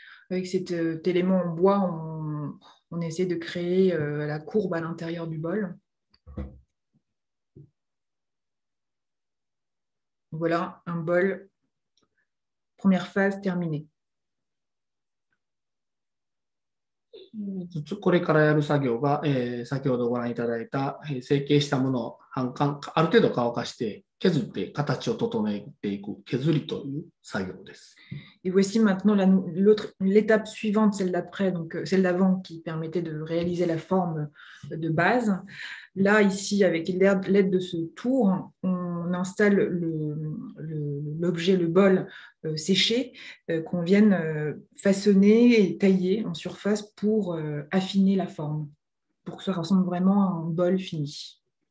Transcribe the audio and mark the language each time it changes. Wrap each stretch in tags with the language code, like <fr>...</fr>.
<fr>Avec cet élément en bois, on essaie de créer la courbe à l'intérieur du bol. Voilà un bol, première phase terminée.</fr> <ja>これからやる作業が、先ほどご覧いただいた、成形したものをある程度乾かして削って形を整えていく削りという作業です。</ja> <fr>Et voici maintenant l'étape suivante, celle d'après, donc celle d'avant qui permettait de réaliser la forme de base. Là, ici, avec l'aide de ce tour, on installe le l'objet, le bol séché, qu'on vienne façonner et tailler en surface pour affiner la forme, pour que ça ressemble vraiment à un bol fini.</fr>